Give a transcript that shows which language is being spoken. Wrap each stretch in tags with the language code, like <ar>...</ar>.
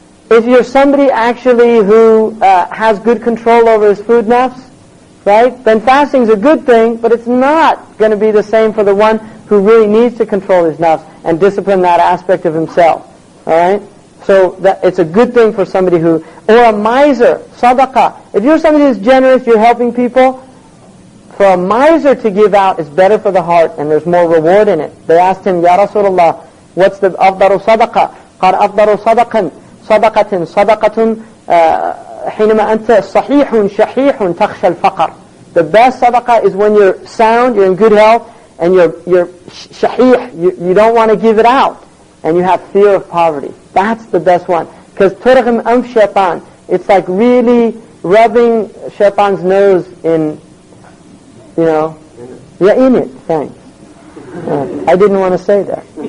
<en>If you're somebody actually who has good control over his food nafs, right, then fasting is a good thing, but it's not going to be the same for the one who really needs to control his nafs and discipline that aspect of himself. All right? So that it's a good thing for somebody who, or a miser, sadaqah. If you're somebody who's generous, you're helping people, for a miser to give out is better for the heart and there's more reward in it. They asked him, Ya Rasulullah, what's the afdaru sadaqah?</en> <ar>قال أفضل صدقة حينما أنت صحيح شحيح تخشى الفقر.</ar> <en>The best sadaqah is when you're sound, you're in good health, and you're shahih, you don't want to give it out, and you have fear of poverty. That's the best one. Because</en> <ar>turghim anf shaitan,</ar> <en>it's like really rubbing shaitan's nose in, yeah, in it. Thanks. I didn't want to say that.</en>